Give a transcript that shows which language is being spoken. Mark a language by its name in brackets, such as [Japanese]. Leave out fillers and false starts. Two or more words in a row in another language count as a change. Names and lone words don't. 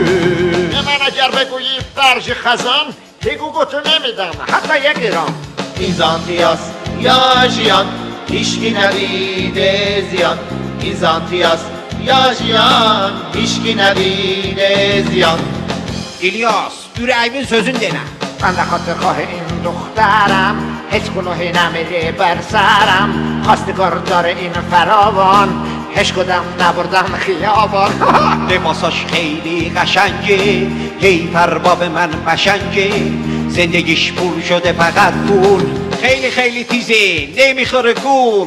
[Persian] به من اگر بگویی برج خزان هیگو گوتو نمیدم حتی یک گرام این زانتیاست یا ژیان هیچکی ندیده زیان این زانتیاست یا ژیان هیچکی ندیده زیان [Turkish] İlyas, yüreğimin sözün dene. [Persian] من در خاطر خواه این دخترم هیچ گناهی نمیره بر سرم خواستگار داره این فراوان هیچ کدام نبردم خیابان لباساش خیلی قشنگه هی ارباب من قشنگه زندگیش پول شده فقط پول خیلی خیلی تیزه نمیخوره گول